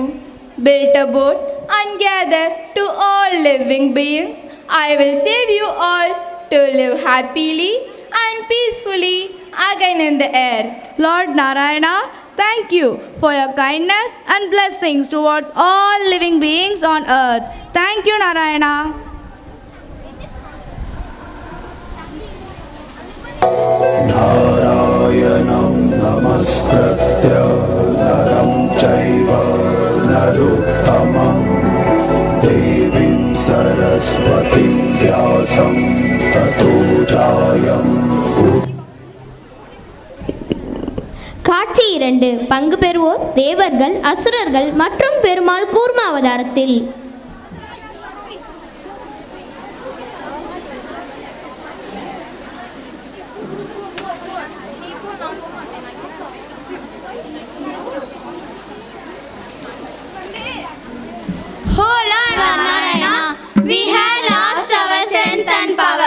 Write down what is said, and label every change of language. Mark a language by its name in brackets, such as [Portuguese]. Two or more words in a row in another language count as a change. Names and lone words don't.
[English] Build a boat and gather to all living beings. I will save you all to live happily and peacefully again in the air. Lord Narayana, thank you for your kindness and blessings towards all living beings on earth. Thank you, Narayana. [Sanskrit] नारायणं नमस्कृत्य नरं चैव नरोत्तमं देवीं सरस्वतीं व्यासं ततो जायम् [Tamil] காட்சி 2 பங்கு பெறுவோர் தேவர்கள் அசுரர்கள் மற்றும் பெருமாள் கூர்ம அவதாரத்தில். [English] Oh Lord Narayana, we have lost our strength and power.